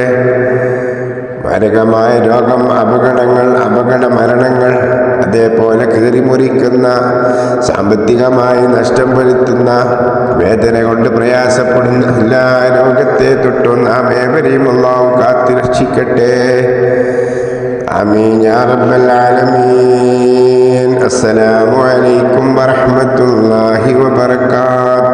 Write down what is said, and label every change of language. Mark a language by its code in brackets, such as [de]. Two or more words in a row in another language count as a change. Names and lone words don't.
[ml] മാരകമായ രോഗം, അപകട മരണങ്ങൾ, അതേപോലെ കീറിമുറിക്കുന്ന, സാമ്പത്തികമായി നഷ്ടം വരുത്തുന്ന, വേദന കൊണ്ട് പ്രയാസപ്പെടുന്ന എല്ലാ രോഗത്തെ തൊട്ടും നാം ഏവരെയും അല്ലാഹു കാത്തുരക്ഷിക്കട്ടെ. [ar] آمين يا رب العالمين. السلام عليكم ورحمة الله وبركاته.